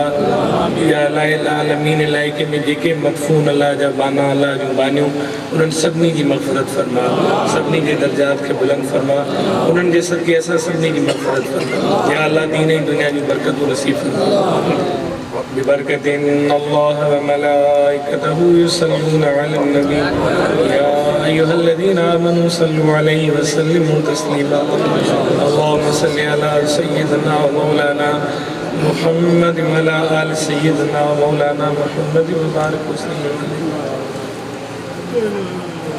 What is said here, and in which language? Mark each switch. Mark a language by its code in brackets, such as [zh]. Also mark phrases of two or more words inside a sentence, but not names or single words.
[ar] يا إلهي العالمين [sd] इलाइक़े में जेके मदफ़ून अल्लाह जा बाना अल्लाह जूं बानियूं उन्हनि सभिनी जी मग़फ़िरत फरमा, सभिनी जे दर्जात खे बुलंद फरमा, उन्हनि जे सदके असां सभिनी जी मग़फ़िरत फरमा। या अल्लाह दीन ऐं दुनिया जूं बरकतूं नसीब फरमा। [ar] ببركة الله وملائكته يصلون على النبي يا أيها الذين آمنوا صلوا عليه وسلموا تسليما. اللهم صل على سيدنا ومولانا محمد وعلى آل سيدنا ومولانا محمد وبارك وسلم عليه.